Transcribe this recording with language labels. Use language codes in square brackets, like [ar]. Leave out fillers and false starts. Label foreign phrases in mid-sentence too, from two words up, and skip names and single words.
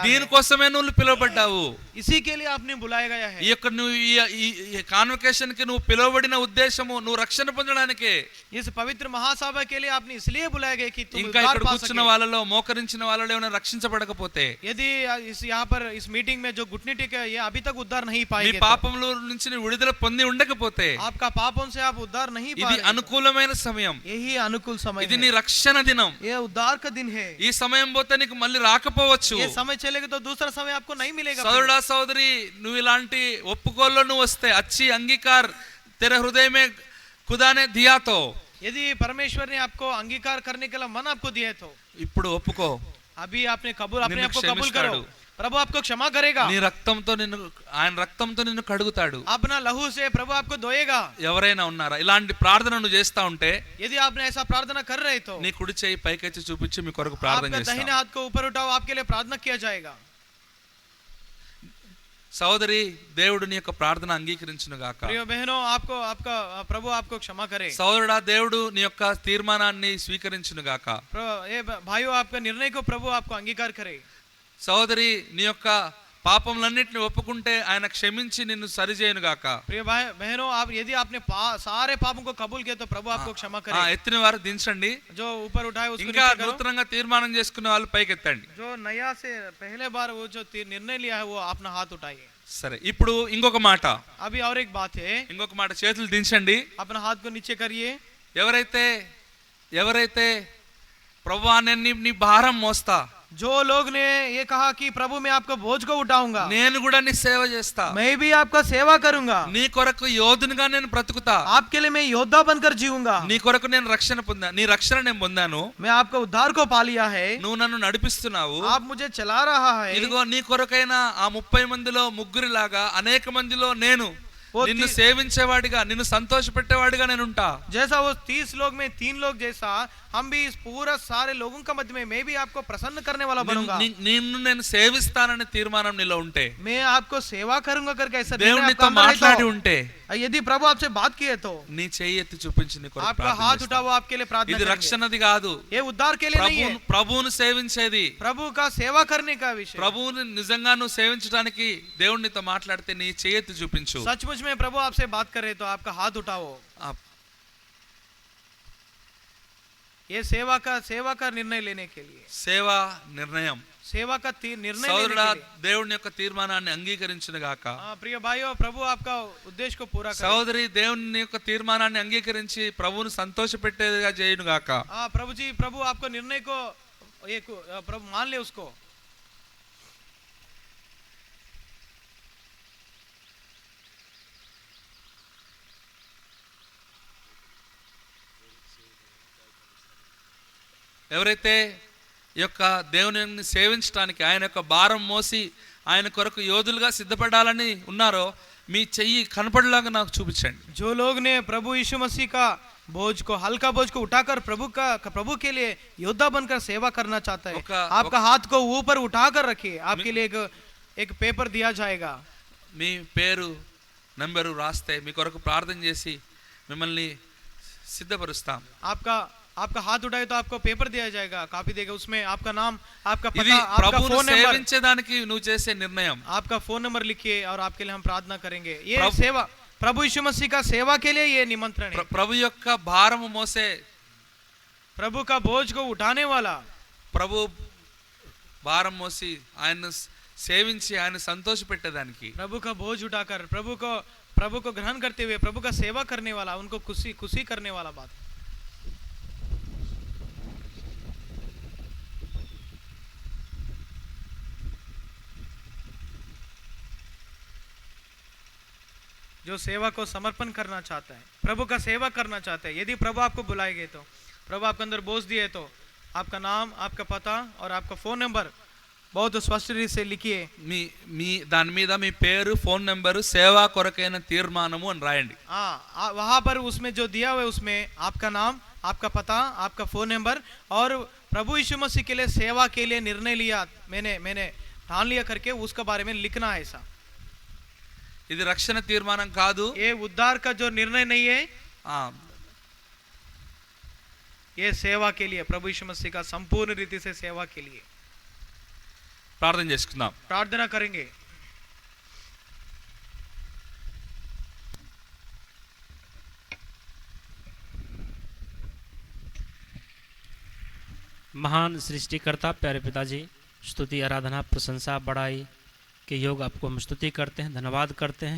[te] దీనికోసమే నువ్వు పిలువబడ్డావు. [hi] इसी के लिए आपने बुलाया गया है. [te] ఈ యొక్క నువ్వు ఈ కాన్వకేషన్ కి నువ్వు పిలువబడిన ఉద్దేశము నువ్వు రక్షణ పొందడానికే. [hi] इस पवित्र महासभा के लिए आपने इसलिए बुलाया गया कि तुम [te] ఇంకా ఇక్కడ కూర్చున్న వాళ్ళలో మోకరించిన వాళ్ళలో ఏమైనా రక్షించబడకపోతే, [hi] यदि यहाँ पर इस मीटिंग में जो घुटने टेके ये अभी तक उद्धार नहीं [te] నీ [hi] पाएंगे, [te] పాపముల నుంచి నువ్వు విడుదల పొంది ఉండకపోతే, [hi] आपका पापों से आप उद्धार नहीं [te] ఇది [hi] पाएंगे, [te] అనుకూలమైన సమయం. [hi] यही अनुकूल समय [te] ఇది [hi] है. [te] నీ రక్షణ దినం. [hi] ये उद्धार का दिन है. [te] ఈ సమయం పోతే నీకు మళ్ళీ రాకపోవచ్చు. [hi] ये समय चलेगा तो दूसरा समय आपको नहीं मिलेगा. [te] సోదరుడా, సోదరి, నువ్వు ఇలాంటి ఒప్పుకోల్లో నువ్వు వస్తే [hi] अच्छी अंगीकार तेरे हृदय में खुदा ने दिया तो, यदि परमेश्वर ने आपको अंगीकार करने के लिए मन आपको दिया तो [te] ఇప్పుడు ఒప్పుకో. [hi] अभी अपने आपको कबूल [te] క్షమిస్తాడు. [hi] करो. प्रभु आपको क्षमा करेगा. [te] నీ రక్తంతో ఆయన రక్తంతో నిన్ను కడుగుతాడు. [hi] अपना लहू से प्रभु आपको धोएगा. [te] ఎవరైనా ఉన్నారా ఇలాంటి ప్రార్థన నువ్వు చేస్తా ఉంటే? [hi] यदि आपने ऐसा प्रार्थना कर रहे तो [te] నీ కుడి చేయి పైకెత్తి చూపించి మీ కొరకు ప్రార్థన [hi] आपका दाहिने [te] చేస్తా. [hi] हाथ को ऊपर उठाओ, आपके लिए प्रार्थना किया जाएगा. [te] సోదరి, దేవుడు నీ యొక్క ప్రార్థన అంగీకరించును గాక. [hi] प्रिय बहनों, आपका प्रभु आपको क्षमा करे. [te] సోదరుడా, దేవుడు నీ యొక్క తీర్మానాన్ని స్వీకరించును గాక. [hi] ये भाइयों, आपका निर्णय को प्रभु आपको अंगीकार करे. [te] సోదరి, నీ యొక్క పాపములన్నిటిని ఒప్పుకుంటే ఆయన క్షమించి నిన్ను సరిచేయును గాక. [hi] प्रिय बहनों, आप यदि आपने सारे पापों को कबूल किया तो प्रभु आपको क्षमा करे. [te] ఎత్తిన వారు దించండి. [hi] जो ऊपर उठाए उसको [te] ఇంకా [hi] नीचे करो. [te] నూతనంగా తీర్మానం చేసుకున్న వాళ్ళు పైకెత్తండి. [hi] जो नया से पहले बार वो जो निर्णय लिया है वो अपना हाथ उठाइए. [te] సరే, ఇప్పుడు ఇంకొక మాట. [hi] अभी और एक बात है. [te] ఇంకొక మాట, చేతులు దించండి. [hi] अपना हाथ को नीचे करिए. [te] ఎవరైతే ప్రభువా నేను నీ భారం మోస్తా, [hi] जो लोग ने ये कहा कि प्रभु मैं आपका बोझ को उठाऊंगा, [te] నేను కూడా నీ సేవ చేస్తా, [hi] मैं भी आपका सेवा करूंगा, [te] నీ కొరకు యోధునిగా నేను బ్రతుకుతా, [hi] आपके लिए मैं योद्धा बनकर जीऊंगा, [te] నీ కొరకు నేను రక్షణ పొందా, నీ రక్షణ నేను పొందాను, [hi] मैं आपका उद्धार को पा लिया है, [te] నువ్వు నన్ను నడిపిస్తున్నావు, [hi] आप मुझे चला रहा है। [te] ఇదిగో నీ కొరకైనా ఆ 30 మందిలో ముగ్గురిలాగా అనేక మందిలో నేను నిన్ను సేవించేవాడిగా, నిన్ను సంతోషపెట్టేవాడిగా నేను ఉంటా। [hi] जैसा वो 30 लोग में 3 लोग जैसा हम भी इस पूरा सारे लोगों का मध्य में मैं भी आपको प्रसन्न करने वाला बनूंगा। [te] నిన్ను నేను సేవిస్తాననే తీర్మానం నీలో ఉంటే, [hi] मैं आपको सेवा करूंगा करके ऐसा [te] దేవుడు నీతో మాట్లాడి ఉంటే, [hi] यदि प्रभु आपसे बात किए तो [te] నీ చెయ్యి ఎత్తి చూపించి నీ కొరకు [hi] आपका [te] ప్రార్థన [hi] हाथ [te] చేస్తా। [hi] उठा वो आपके लिए प्रार्थना [te] ఇది [hi] करेंगे। [te] రక్షణది కాదు, [hi] ये उद्धार के लिए नहीं है, [te] ప్రభువును సేవించేది। [hi] प्रभु का सेवा करने का विषय। [te] ప్రభువుని నిజంగా నువ్వు సేవించడానికి దేవుడు నీతో మాట్లాడితే నీ చెయ్యి ఎత్తి చూపించు। [hi] सचमुच में प्रभु आपसे बात करे तो आपका हाथ उठाओ। ये सेवा का निर्णय लेने के लिए, [te] సేవా నిర్ణయం, [hi] सेवा का निर्णय लेने [te] సోదరుడా, [hi] के लिए। [te] దేవుని యొక్క తీర్మానాన్ని అంగీకరించును గాక। [hi] प्रिय भाइयों, प्रभु आपका उद्देश्य को पूरा करे। [te] సోదరి దేవుని యొక్క తీర్మానాన్ని అంగీకరించి ప్రభువును సంతోషపెట్టేదిగా చేయును గాక। [hi] प्रभु जी, प्रभु आपको निर्णय को एक प्रभु मान ले उसको। [te] ఎవరైతే ఈ యొక్క దేవుని సేవించడానికి, ఆయన యొక్క భారం మోసి ఆయన కొరకు యోధులుగా సిద్ధపడాలని ఉన్నారో మీ చెయ్యి కనపడేలాగా నాకు చూపించండి। [hi] जो लोग ने प्रभु यीशु मसीह का बोझ को, हल्का बोझ को उठाकर प्रभु के लिए योद्धा बनकर सेवा करना चाहता है, आपका हाथ को ऊपर उठाकर रखिए। आपके लिए एक पेपर दिया जाएगा। [te] మీ పేరు నంబరు రాస్తే మీ కొరకు ప్రార్థన చేసి మిమ్మల్ని సిద్ధపరుస్తాం। [hi] आपका हाथ उठाए तो आपको पेपर दिया जाएगा, कॉपी देगा, उसमें आपका नाम, आपका [te] ఇది [hi] पता, आपका [te] ప్రభువును [en] phone number, [te] సేవించేదానికి నువ్వు చేసే నిర్ణయం। [hi] आपका [en] phone number [hi] लिखिए और आपके लिए हम प्रार्थना करेंगे। ये सेवा प्रभु यीशु मसीह का सेवा के लिए ये निमंत्रण है। [te] ప్రభు యొక్క భారము మోసే, [hi] प्रभु का बोझ को उठाने वाला, [te] ప్రభు భారం మోసి ఆయన్ను సేవించి ఆయన సంతోషపెట్టేదానికి, [hi] प्रभु का बोझ उठाकर प्रभु को ग्रहण करते हुए प्रभु का सेवा करने वाला, उनको खुशी करने वाला बात है। जो सेवा को समर्पण करना चाहता है, प्रभु का सेवा करना चाहता है, यदि प्रभु आपको बुलाएंगे तो, प्रभु आपके अंदर बोझ दिए तो आपका नाम, आपका पता और आपका [en] phone number [hi] बहुत स्पष्ट रीति से लिखिए। [te] మీ దాని మీద మీ పేరు, [en] phone number, [te] సేవా కొరకైన తీర్మానము అని రాయండి। [hi] वहां पर उसमें जो दिया हुआ है उसमें आपका नाम, आपका पता, आपका [en] phone number [hi] और प्रभु यीशु मसीह के लिए सेवा के लिए निर्णय लिया, मैंने ठान लिया करके उसके बारे में लिखना है। ऐसा [te] ఇది రక్షణ తీర్మానం కాదు, [hi] ये उद्धार का जो निर्णय नहीं है, ये सेवा के लिए, प्रभु यीशु मसीह का संपूर्ण रीति से सेवा के लिए। [te] ప్రార్థన చేసుకుందాం। [hi] प्रार्थना करेंगे। महान सृष्टिकर्ता प्यारे पिताजी, स्तुति, आराधना, प्रशंसा, बड़ाई के योग आपको हम स्तुति करते हैं, धन्यवाद करते हैं।